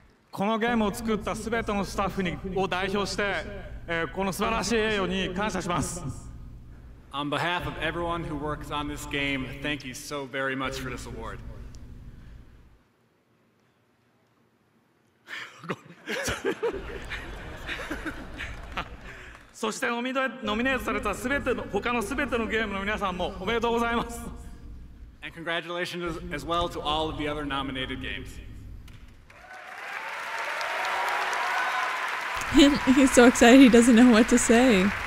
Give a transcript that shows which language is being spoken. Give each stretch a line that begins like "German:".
Japanese: このゲームを作ったすべてのスタッフを代表して、この素晴らしい栄誉に感謝します。
English: On behalf of everyone who works on this game, thank you so very much for this award.
Japanese: そしてノミネートされた他のすべてのゲームの皆さんもおめでとうございます。
English: And congratulations as well to all of the other nominated games. He's so excited he doesn't know what to say.